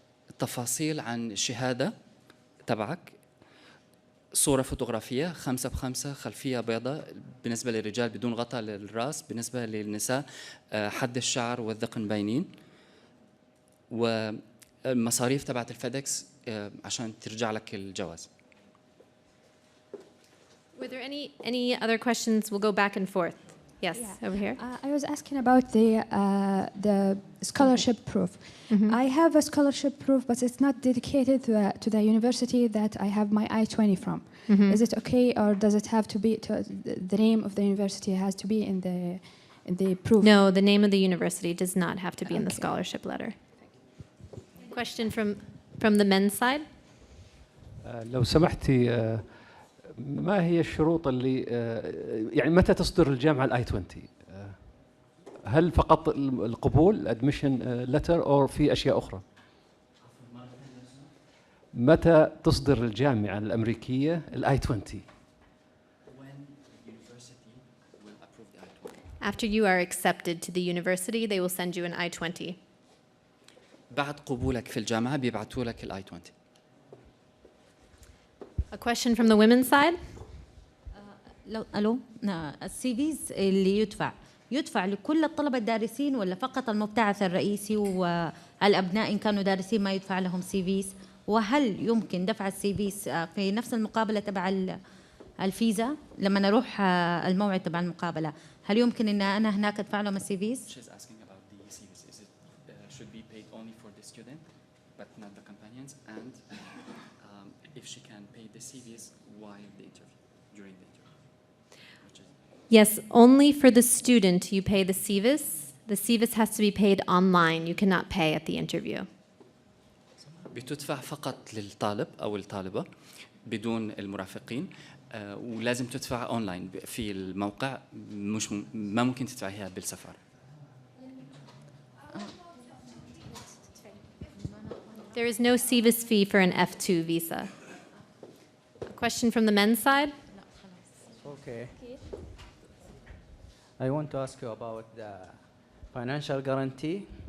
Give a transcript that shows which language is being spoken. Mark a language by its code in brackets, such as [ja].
[ar] التفاصيل عن الشهادة تبعك، صورة فوتوغرافية 5x5 خلفية بيضاء بالنسبة للرجال بدون غطاء للرأس، بالنسبة للنساء حد الشعر والذقن باينين، والمصاريف تبعت الفيدكس عشان ترجع لك الجواز. [en] Were there any other questions? We'll go back and forth. Yes, over here. I was asking about the scholarship proof. I have a scholarship proof, but it's not dedicated to the university that I have my I-20 from. Is it okay, or does it have to be the name of the university has to be in the proof? No, the name of the university does not have to be in the scholarship letter. Question from the men's side. [ar] لو سمحتي ما هي الشروط اللي يعني متى تصدر الجامعة الI-20؟ هل فقط القبول [en] admission letter [ar] أو في أشياء أخرى؟ متى تصدر الجامعة الأمريكية الI-20؟ [en] After you are accepted to the university, they will send you an I-20. [ar] بعد قبولك في الجامعة بيبعتوا لك الI-20. [en] A question from the women's side. [ar] الو السيفيز اللي يدفع لكل الطلبة الدارسين ولا فقط المبتعث الرئيسي والأبناء إن كانوا دارسين ما يدفع لهم سيفيز؟ وهل يمكن دفع السيفيز في نفس المقابلة تبع الفيزا لما نروح الموعد تبع المقابلة؟ هل يمكن إن أنا هناك أدفع لهم السيفيز؟ [en] She's asking about the CVs. Is it should be paid only for the student, but not the companions, and if she can pay the CVs while the interview, during the interview? Yes, only for the student you pay the CVIS. The CVIS has to be paid online. You cannot pay at the interview. [ar] بتدفع فقط للطالب أو الطالبة بدون المرافقين، ولازم تدفع أونلاين في الموقع، مش ما ممكن تدفعيها بالسفارة. [en] There is no CVIS fee for an F2 visa. A question from the men's side? Okay. I want to ask you about the financial guarantee.